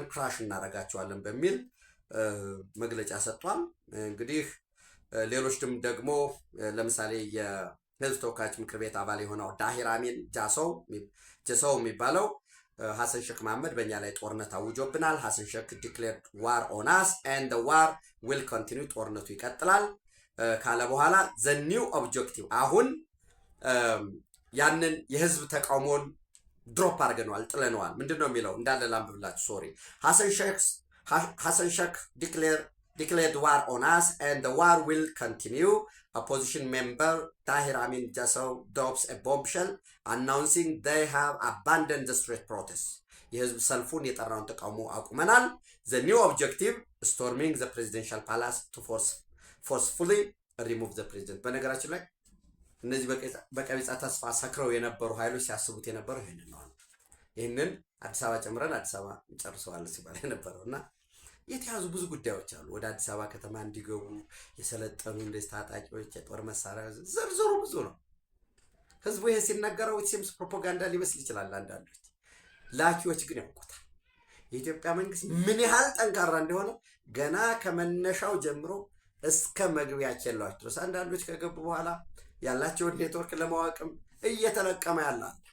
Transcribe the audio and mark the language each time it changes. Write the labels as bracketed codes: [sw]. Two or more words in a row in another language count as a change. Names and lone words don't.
[am] ክራሽ እናደርጋቸዋለን በሚል መግለጫ ሰጥቷል። እንግዲህ ሌሎችም ደግሞ ለምሳሌ የህዝብ ተወካዮች ምክር ቤት አባል የሆነው ዳሂር አሚን ጀሰው የሚባለው ሐሰን ሼክ መሐመድ በእኛ ላይ ጦርነት አውጆብናል፣ ሐሰን ሼክ [en] declared war on us and war will continue፣ [am] ጦርነቱ ይቀጥላል ካለ በኋላ [en] the new objective [am] አሁን ያንን የህዝብ ተቃውሞን ድሮፕ አድርገነዋል፣ ጥለነዋል። ምንድን ነው የሚለው እንዳለ ላንብብላችሁ። ሶሪ ሐሰን ሼክ [en] declared war on us and the war will continue. Opposition member Tahir Amin Jassau drops a bombshell announcing they have abandoned the street protest. [am] የህዝብ ሰልፉን የጠራውን ተቃውሞ አቁመናል። [en] The new objective storming the presidential palace to forcefully remove the president። [am] በነገራችን ላይ እነዚህ በቀቢጸ ተስፋ ሰክረው የነበሩ ኃይሎች ሲያስቡት የነበረው ይህንን ነው። ይህንን አዲስ አበባ ጨምረን አዲስ አበባ እንጨርሰዋለን ሲባል የነበረው እና የተያዙ ብዙ ጉዳዮች አሉ። ወደ አዲስ አበባ ከተማ እንዲገቡ የሰለጠኑ እንደዚህ ታጣቂዎች፣ የጦር መሳሪያ ዝርዝሩ ብዙ ነው። ህዝቡ ይሄ ሲነገረው [en] seems propaganda [am] ሊመስል ይችላል። አንዳንዶች ላኪዎች ግን ያውቁታል። የኢትዮጵያ መንግስት ምን ያህል ጠንካራ እንደሆነ ገና ከመነሻው ጀምሮ እስከ መግቢያ ኬላዎች ድረስ አንዳንዶች ከገቡ በኋላ ያላቸውን ኔትወርክ ለማወቅም እየተለቀመ ያላል።